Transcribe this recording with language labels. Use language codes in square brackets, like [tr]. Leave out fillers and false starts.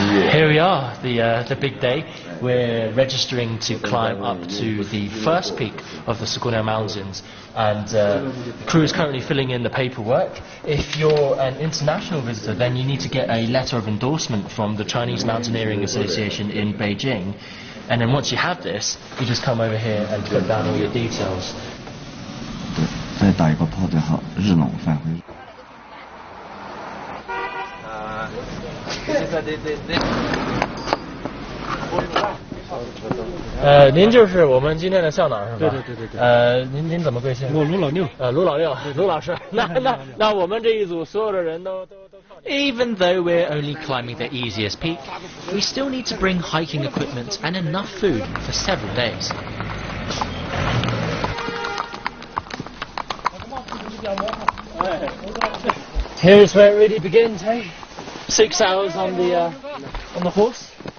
[en] Here we are, the big day. We're registering to climb up to the first peak of the Sugunao Mountains, and the crew is currently filling in the paperwork. If you're an international visitor, then you need to get a letter of endorsement from the Chinese Mountaineering Association in Beijing, and then once you have this, you just come over here and put down all your details. [zh] 再打一个炮最好，日拢返回。您就是我们今天的向导是吧？对。您怎么贵姓？我卢老六。卢老六，卢老师。那我们这一组所有的人都靠你。 [en] Even though we're only climbing the easiest peak, we still need to bring hiking equipment and enough food for several days. Here's where it really begins, hey? 6 hours on the horse.